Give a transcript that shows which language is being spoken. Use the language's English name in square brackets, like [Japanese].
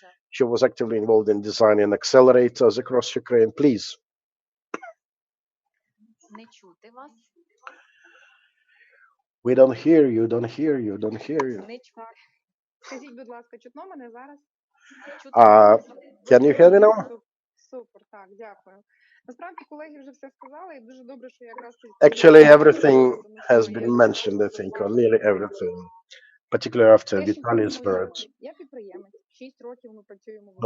[English] She was actively involved in designing accelerators across Ukraine. Please. [Ukrainian] Не чути вас. [English] We don't hear you, don't hear you, don't hear you. [Ukrainian] Не чути. Скажіть, будь ласка, чутно мене зараз? Чути [English] Uh, can you hear me now? [Ukrainian] Супер, так, дякую. Насправді колеги вже все сказали, і дуже добре, що якраз [English] Actually, everything has been mentioned, I think, or nearly everything, particularly after Vitaly's words. [Ukrainian] Я підприємець, 6 років ми працюємо в